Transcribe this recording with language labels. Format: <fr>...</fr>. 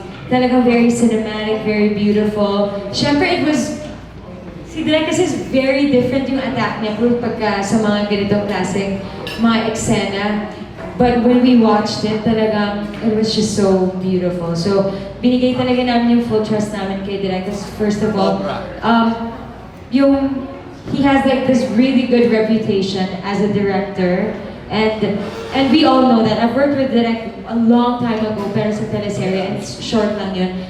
<tl>Talagang</tl> <en>very cinematic, very beautiful.</en> <tl>Siyempre,</tl> <en>it was...</en> <tl>Si Direk kasi</tl> <en>is very different</en> <tl>yung attack niya pagka sa mga ganitong klaseng mga eksena.</tl> <en>But when we watched it,</en> <tl>talagang</tl> <en>it was just so beautiful. So,</en> <tl>binigay talaga namin yung full trust namin kay Direk.</tl> <en>Because first of all, he has like this really good reputation as a director. And we all know that. I've worked with Direk a long time ago,</en> <tl>pero sa teleserye,</tl> <en>and it's short</en> <tl>lang yun.</tl>